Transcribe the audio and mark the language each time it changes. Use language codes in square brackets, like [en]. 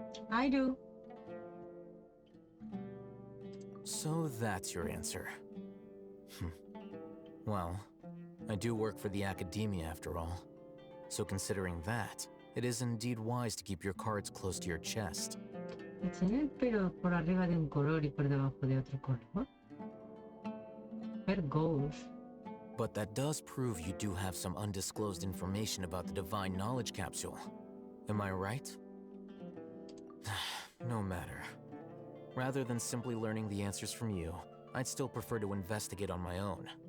[en] I do. So that's your answer. Well, I do work for the academia after all. So considering that, it is indeed wise to keep your cards close to your chest. [es] Tiene el pelo por arriba de un color y por debajo de otro color. [en] Where goes? But that does prove you do have some undisclosed information about the Divine Knowledge Capsule. Am I right? No matter. Rather than simply learning the answers from you, I'd still prefer to investigate on my own.